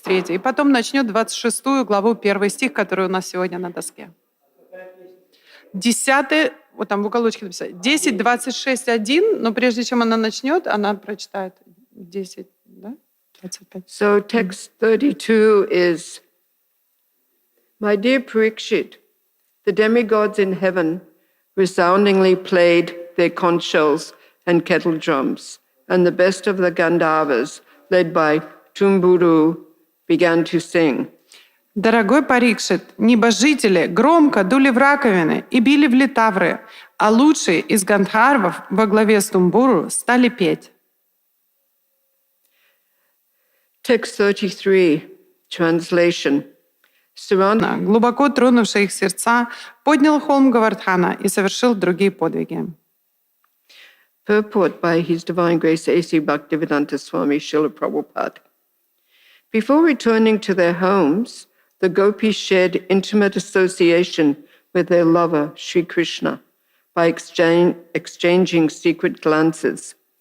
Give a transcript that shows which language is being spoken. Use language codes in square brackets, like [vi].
[ru] И потом начнет 26 главу, 1 стих, который у нас сегодня на доске. 10, вот там в уголочке написано, 10, 26, 1, но прежде чем она начнет, она прочитает 10, да? 25. [en] So text 32 is, My dear Parikshit, the demigods in heaven resoundingly played their conch shells and kettle drums, and the best of the Gandharvas, led by Tumburu, began to sing. [ru] Дорогой Парикшит, небожители громко дули в раковины и били в литавры, а лучшие из гандхарвов во главе с Тумбуру стали петь. [en] Text 33, translation. [ru] Глубоко тронувший их сердца, поднял холм Гавардхана и совершил другие подвиги. [en] Purport by His Divine Grace A.C. Bhaktivedanta Swami Srila Prabhupada. Before returning to their homes, the gopis shared intimate association with their lover, Sri Krishna, by exchanging secret glances.